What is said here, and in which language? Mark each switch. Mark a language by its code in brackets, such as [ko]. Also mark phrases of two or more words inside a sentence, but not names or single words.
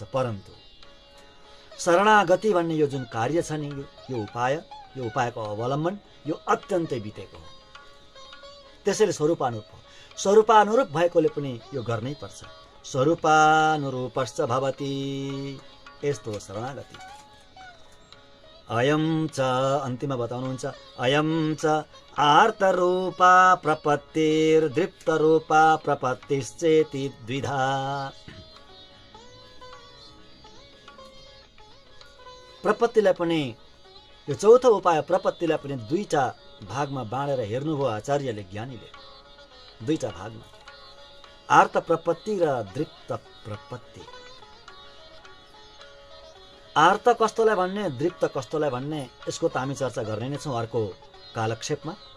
[ne] परन्तु शरणागति भन्ने यो जुन कार्य छ नि, यो उपायको अवलम्बन यो अत्यन्तै बितेको हो। त्यसैले स्वरूपानुरूप हो। स्वरूपानुरूप भएकोले पनि यो गर्नै पर्छ। [sa] स्वरूपानुरूपश्च भवति, [ne] यस्तो हो शरणागति। [sa] अयम च [ne] अन्तिममा बताउनुहुन्छ, [sa] अयम च आर्तरूपा प्रपत्तिर्दृप्तरूपा प्रपत्तिश्चेति द्विधा। [ne] प्रपत्तिलाई पनि यो चौथो उपाय प्रपत्तिलाई पनि दुईटा भागमा बाँडेर हेर्नुभयो आचार्यले, ज्ञानीले, दुईटा भागमा, आर्त प्रपत्ति र दृप्त प्रपत्ति। आर्त कस्तोलाई भन्ने, दृप्त कस्तोलाई भन्ने, यसको त हामी चर्चा गर्ने नै छौँ अर्को कालक्षेपमा।